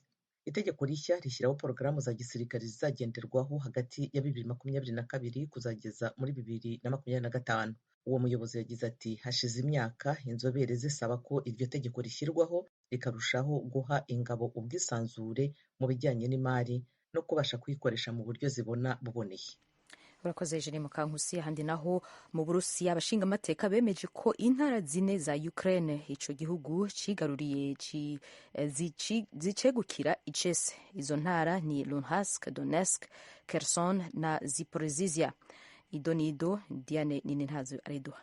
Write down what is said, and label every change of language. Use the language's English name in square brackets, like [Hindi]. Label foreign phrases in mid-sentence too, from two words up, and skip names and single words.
[Kinyarwanda] Itegeko rishya rishyiraho porogaramu za gisirikare zizagenderwaho hagati ya 2022 kuzageza muri 2025. Uwo muyobozi yagize ati: hashize imyaka inzobere zisaba ko iryo tegeko rishyirwaho rikarushaho guha ingabo ubwisanzure mu bijyanye n'imari no kubasha kwikoresha mu buryo zibona buboneye. Urakoze Eugene Mukankusi. [Rundi] Handi naho mu Burusiya abashingamateka bemeje ko intara 4 za Ukraine ico gihugu cigaruriye zicegukira icese. Izo ntara ni Luhansk, Donetsk, Kherson na Zaporizhia. Idonido Diane Ninenhazo areduha.